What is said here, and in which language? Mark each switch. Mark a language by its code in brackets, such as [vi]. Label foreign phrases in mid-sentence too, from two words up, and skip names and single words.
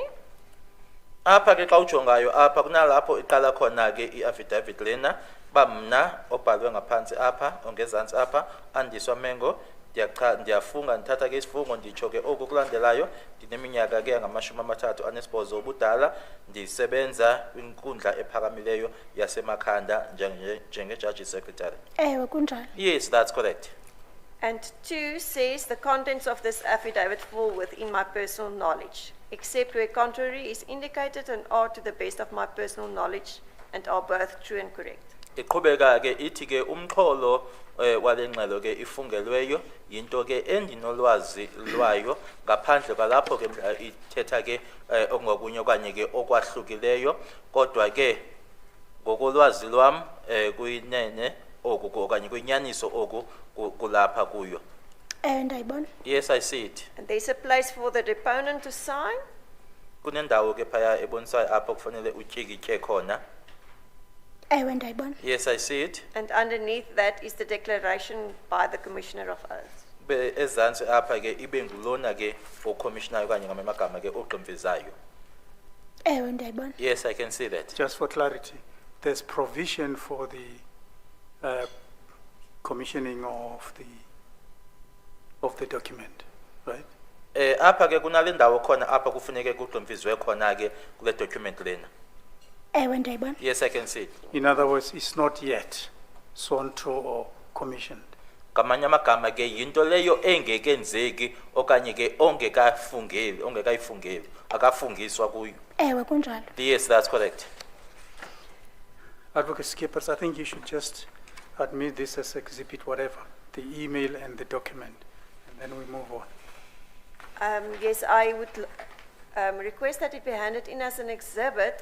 [xh] Apha ke xa ujongayo apha kunalapho iqala khona ke i-affidavit lena bamna obhalwe ngaphansi apha ongezantsi apha Andiswa Mengo ndiyafunga ndithatha ke isifungo nditsho ke oku kulandelayo ndineminyaka ke ngama-38 obudala ndisebenza kwinkundla ephakamileyo yasemakhanda njenge- [en] judge secretary. [xh] Ewe kunjalo. [en] Yes, that's correct. And 2 says the contents of this affidavit fall within my personal knowledge, except where contrary is indicated and are to the best of my personal knowledge and are both true and correct. [xh] Iqhubeka ke ithi ke umxholo wale ngxelo ke ifungelweyo yinto ke endinolwazi lwayo ngaphandle kwalapho ke ithetha ke ongokunye okanye ke okwahlukileyo kodwa ke ngokolwazi lwam kuyinene oku okanye kuyinyaniso oku kulapha kuyo. Ewe ndayibona. [en] Yes, I see it. And there's a place for the deponent to sign. [xh] Kunendawo ke phaya ebonisayo apho kufanele utyikitye khona. Ewe ndayibona. [en] Yes, I see it. And underneath that is the declaration by the Commissioner of Oaths. [xh] Ezantsi apha ke ibe ngulona ke ocommissioner okanye ngamagama ke ogqimfizayo. Ewe ndayibona. [en] Yes, I can see that. Just for clarity, there's provision for the commissioning of the document, right? [xh] Apha ke kunale ndawo khona apha kufuneke kugqimfizwe khona ke kule document lena. Ewe ndayibona. [en] Yes, I can see it. In other words, it's not yet sworn to or commissioned. [xh] Ngamanye amagama ke yinto leyo engekenzeki okanye ke ongekayifungeli akafungiswa kuyo. Ewe kunjalo. [en] Yes, that's correct. Advocate Skippers, I think you should just admit this as exhibit whatever, the email and the document, and then we move on. Yes, I would request that it be handed in as an exhibit.